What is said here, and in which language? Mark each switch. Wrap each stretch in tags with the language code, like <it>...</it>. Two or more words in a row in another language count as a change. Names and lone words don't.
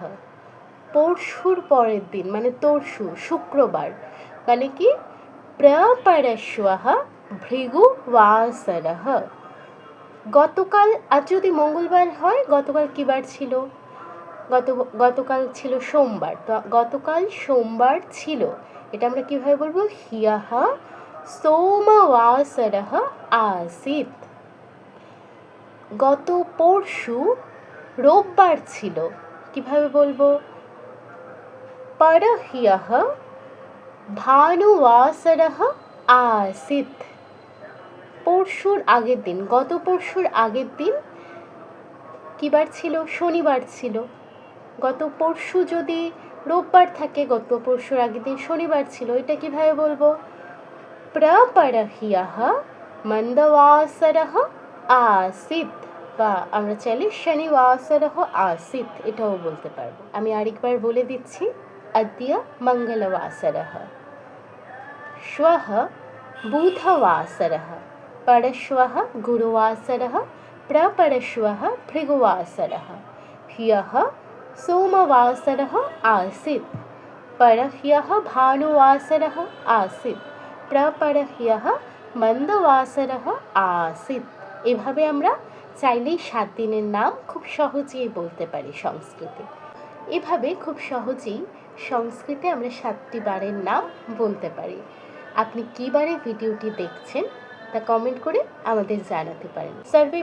<bn>পরশুর পরের দিন মানে তরশু, শুক্রবার, মানে কি?</bn> <sa>प्रपरश्वः भृगुवासरः।</sa> <bn>গতকাল, আজ যদি মঙ্গলবার হয়, গতকাল কি বার ছিল? গতকাল ছিল সোমবার, তো গতকাল সোমবার ছিল, এটা আমরা কিভাবে বলবো?</bn> <sa>ह्यः सोमवासरः आसीत्।</sa> <bn>গত পরশু রোববার ছিল, কিভাবে বলবো?</bn> <sa>परह्यः भानुवासरः आसीत्।</sa> <bn>পরশুর আগের দিন, গত পরশুর আগের দিন কি বার ছিল? শনিবার ছিল। গত পরশু যদি রোববার থাকে, গত পরশুর আগের দিন শনিবার ছিল, এটা কিভাবে বলবো?</bn> <sa>प्रपरह्यः मन्दवासरः आसीत्,</sa> <bn>বা আমরা চাইলে</bn> <sa>शनिवासरः आसीत्</sa> <bn>এটাও বলতে পারবো। আমি আরেকবার বলে দিচ্ছি।</bn> <sa>अद्य मङ्गलवासरः। श्वः बुधवासरः। परश्वः गुरुवासरः। प्रपरश्वः भृगुवासरः। ह्यः सोमवासरः आसीत्। परह्यः भानुवासरः आसीत्। प्रपरह्यः মন্দবাসরः आसीत्।</sa> <bn>এভাবে আমরা চাইলেই 7 দিনের নাম খুব সহজেই বলতে পারি সংস্কৃতে। এভাবে খুব সহজেই সংস্কৃতে আমরা 7টি বারের নাম বলতে পারি। আপনি কী বারে ভিডিওটি দেখছেন তা কমেন্ট করে আমাদের জানাতে পারেন।</bn>